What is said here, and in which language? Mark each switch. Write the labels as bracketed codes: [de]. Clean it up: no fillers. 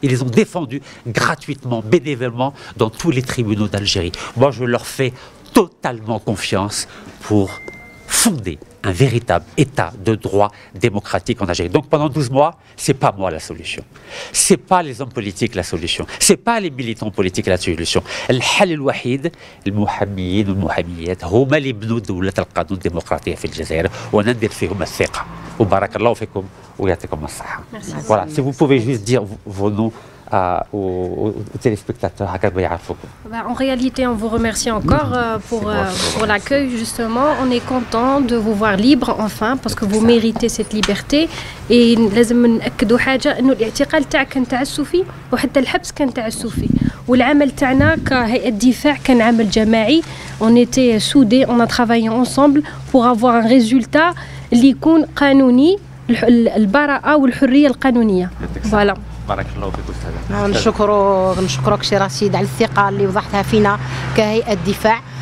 [fr] Ils les ont défendus gratuitement, bénévolement dans tous les tribunaux d'Algérie. Moi, je leur fais totalement confiance pour fonder un véritable état de droit démocratique en Algérie. Donc pendant 12 mois, c'est pas moi la solution. C'est pas les hommes politiques la solution. C'est pas les militants politiques la solution. [ar] الحل الوحيد المحاميين والمحاميات هما اللي يبنوا دولة القانون الديمقراطية في الجزائر وندير فيهم الثقة. وبارك الله فيكم ويعطيكم الصحة. [fr] Voilà, si vous pouvez juste dire vos noms aux téléspectateurs. En réalité, on vous remercie encore pour l'accueil, justement. On est content de vous voir libre, enfin, parce que vous méritez cette liberté. [ar] Et لازم نأكدوا حاجة إنه الاعتقال تاعك كان تعسفي وحتى الحبس كان تعسفي. والعمل تاعنا كهيئة دفاع كان عمل جماعي. [fr] On était soudés, on a travaillé ensemble pour avoir un résultat [ar] اللي يكون قانوني البراءة والحرية القانونية. [fr] Voilà. [ar] بارك الله فيك أستاذ. نشكرك سي رشيد على الثقة اللي وضعتها فينا كهيئة دفاع.